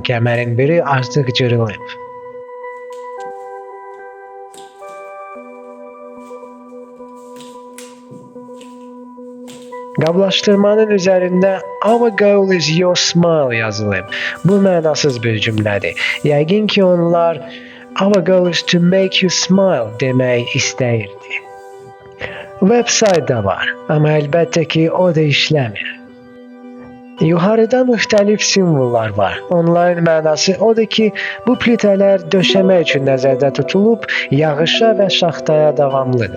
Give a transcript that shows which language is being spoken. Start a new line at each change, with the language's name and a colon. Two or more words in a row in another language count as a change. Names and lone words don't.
Azerbaijani: Kəmərin biri artıq cırılıb. Qablaşdırmanın üzərində
English: "Our goal is your smile"
Azerbaijani: yazılıb. Bu mənasız bir cümlədir. Yəqin ki, onlar
English: "Our goal is to make you smile"
Azerbaijani: demək istəyirdi. Web-sayt da var, amma əlbəttə ki, o da işləmir. Yuxarıda müxtəlif simvollar var. Onların mənası odur ki, bu plitələr döşəmə üçün nəzərdə tutulub, yağışa və şaxtaya davamlıdır.